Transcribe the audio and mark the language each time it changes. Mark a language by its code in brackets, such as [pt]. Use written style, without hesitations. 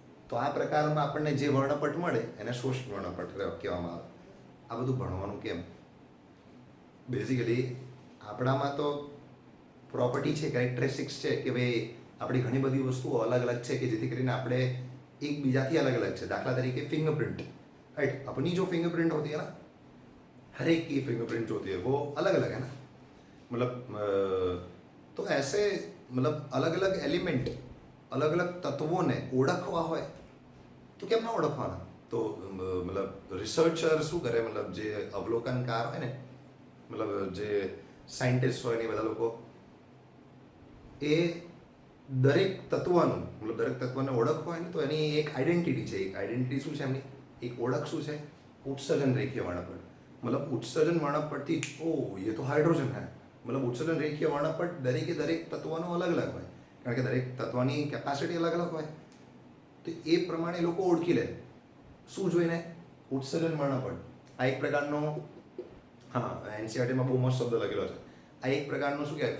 [gu] તો આ પ્રકારમાં આપણને જે વર્ણપટ મળે એને શોષણ વર્ણપટ કહેવામાં આવે. આ બધું ભણવાનું કેમ? બેઝિકલી આપણામાં તો પ્રોપર્ટી છે, કેરેક્ટરિસ્ટિક્સ છે કે ભાઈ આપણી ઘણી બધી વસ્તુઓ અલગ અલગ છે કે જેથી કરીને આપણે એકબીજાથી અલગ અલગ છે. [hi] દાખલા तरीके फिंगरप्रिंट, राइट? अपनी जो फिंगरप्रिंट होती है ना, हर एक की फिंगरप्रिंट जो होती है वो अलग अलग है ना. मतलब तो ऐसे मतलब अलग अलग एलिमेंट, अलग अलग [gu] તત્વોને ઓળખવા હોય તો કેમ ના ઓળખવાના? તો મતલબ રિસર્ચર શું કરે, મતલબ જે અવલોકનકાર હોય ને, મતલબ જે સાયન્ટિસ્ટ હોય ને એ બધા લોકો એ દરેક તત્વનું, મતલબ દરેક તત્વને ઓળખવા હોય ને તો એની એક આઈડેન્ટિટી છે. એક આઈડેન્ટિટી શું છે એમની? એક ઓળખ શું છે? ઉત્સર્જન રેખીય વર્ણપટ. [hi] मतलब उत्सर्जन वर्णपट थी, ओ ये तो हाइड्रोजन है. मतलब उत्सर्जन रेखीय वर्णपट [gu] દરેકે દરેક તત્વનો અલગ અલગ હોય, કારણ કે દરેક તત્વની કેપેસિટી અલગ અલગ હોય. તો એ પ્રમાણે લોકો ઓળખી લે. શું જોઈને? ઉત્સર્જન વર્ણપટ. આ એક પ્રકારનો, હા, એનસીઆરટીમાં બહુ મસ્ત શબ્દ લખેલો છે. આ એક પ્રકારનું શું કહેવાય?